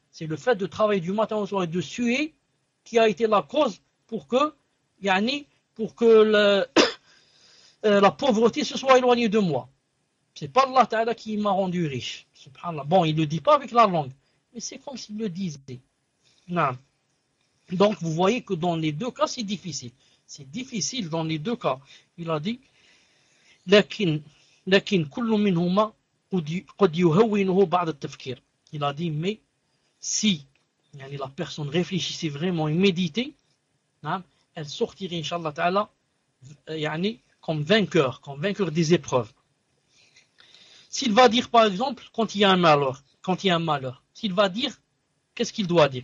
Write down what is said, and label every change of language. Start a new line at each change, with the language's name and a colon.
French: C'est le fait de travailler du matin au soir et de suer qui a été la cause pour que, yani, pour que la pauvreté se soit éloignée de moi. Ce n'est pas Allah Ta'ala qui m'a rendu riche. Subhanallah. Bon, il ne le dit pas avec la langue, mais c'est comme s'il le disait. Non. Donc, vous voyez que dans les deux cas, c'est difficile. C'est difficile dans les deux cas. Il a dit,
Arabic: لكن كل منهما قد يهونه بعد التفكير.
French: Il a dit, mais si la personne réfléchissait vraiment et méditait, elle sortirait, Inch'Allah Ta'ala, comme vainqueur des épreuves. S'il va dire, par exemple, quand il y a un malheur, s'il va dire, qu'est-ce qu'il doit dire?